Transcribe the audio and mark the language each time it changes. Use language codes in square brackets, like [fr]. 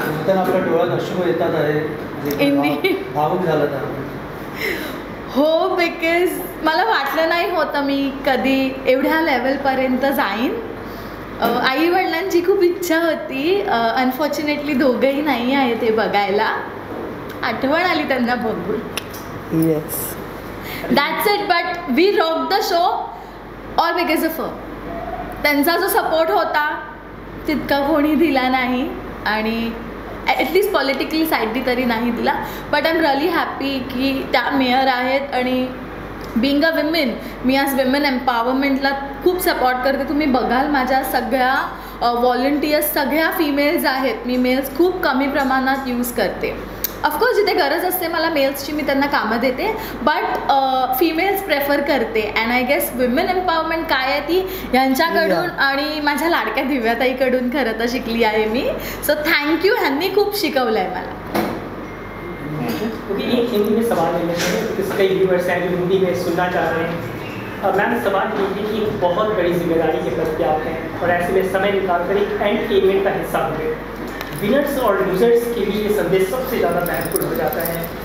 [mr] आपल्या डोळ्यात अश्रू येतात आहे, भावुक झालं तर. हो, बिकॉज मला वाटलं नाही होतं मी कधी एवढ्या लेवलपर्यंत जाईन. आईवडिलांची खूप इच्छा होती, अनफॉर्च्युनेटली दोघंही नाही आहे ते बघायला. आठवण आली त्यांना बघून. [en] Yes, that's it. But we rock the show all because of her. [mr] त्यांचा जो सपोर्ट होता तितका कोणी दिला नाही आणि ॲटलिस्ट पॉलिटिकली साईडनी तरी नाही दिला. [en] but I am really happy [mr] की त्या मेयर आहेत आणि [en] being a women, [mr] मी आज विमेन एम्पॉवरमेंटला खूप सपोर्ट करते. तुम्ही बघाल माझ्या सगळ्या व्हॉलंटियर्स सगळ्या फिमेल्स आहेत. मी मेल्स खूप कमी प्रमाणात यूज करते. ऑफकोर्स जिथे गरज असते मला मेल्सची मी त्यांना कामं देते, बट फिमेल्स प्रेफर करते. [en] and I guess [mr] women empowerment काय आहे ती यांच्याकडून आणि माझ्या लाडक्या दिव्याताईकडून खरं तर शिकली आहे मी. [en] so thank you, [mr] ह्यांनी खूप शिकवलं आहे मला. [hi] एक हिंदी में सवाल है, क्योंकि कई व्यूअर्स हैं जो हिंदी में सुनना चाह रहे हैं. मैम, सवाल ये है कि एक बहुत बड़ी जिम्मेदारी के पद पे आप हैं और ऐसे में समय निकालकर एक एंड इवेंट का हिस्सा होंगे. विनर्स और लूजर्स के लिए ये संदेश सबसे ज़्यादा महत्वपूर्ण हो जाता है.